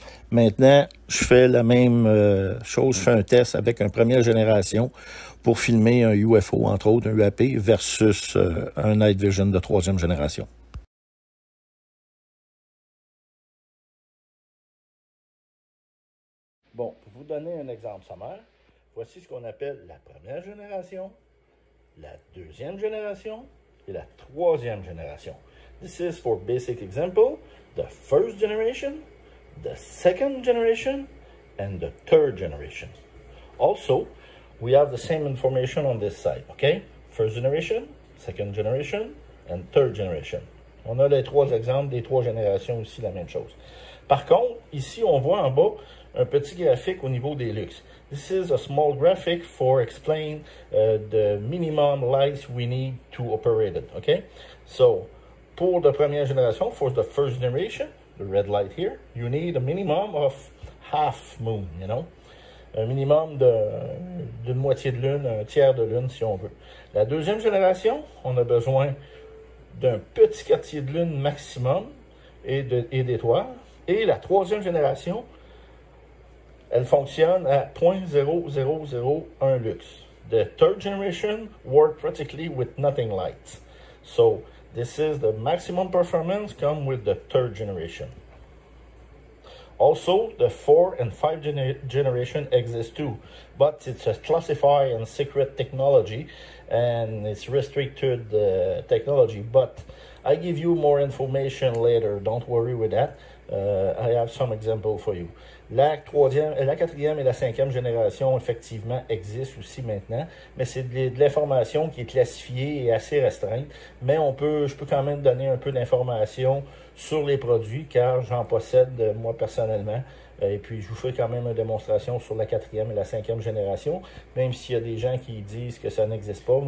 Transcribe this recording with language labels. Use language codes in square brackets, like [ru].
[fr] Maintenant, je fais la même chose, je fais un test avec une première génération pour filmer un UFO, entre autres un UAP, versus un Night Vision de troisième génération. Bon, pour vous donner un exemple sommaire, voici ce qu'on appelle la première génération, la deuxième génération et la troisième génération. [en] This is for basic example, the first generation, the second generation, and the third generation. Also, we have the same information on this side, okay? First generation, second generation, and third generation. [fr] On a les trois exemples des trois générations aussi, la même chose. Par contre, ici, on voit en bas un petit graphique au niveau des luxes. [en] This is a small graphic for explain the minimum lights we need to operate it, okay? So, [fr] pour la première génération, [en] for the first generation, the red light here, you need a minimum of half moon, you know? [fr] Un minimum d'une moitié de lune, un tiers de lune si on veut. La deuxième génération, on a besoin d'un petit quartier de lune maximum et d'étoiles. Et la troisième génération, elle fonctionne à 0.0001 lux. [en] The third generation work practically with nothing light. So this is the maximum performance come with the third generation. Also, the 4 and 5 generation exist too, but it's a classified and secret technology, and it's restricted technology. But I give you more information later. Don't worry with that. I have some example for you. [fr] La quatrième et la cinquième génération, effectivement, existent aussi maintenant, mais c'est de l'information qui est classifiée et assez restreinte. Mais je peux quand même donner un peu d'informations sur les produits, car j'en possède moi personnellement. Et puis, je vous fais quand même une démonstration sur la quatrième et la cinquième génération, même s'il y a des gens qui disent que ça n'existe pas.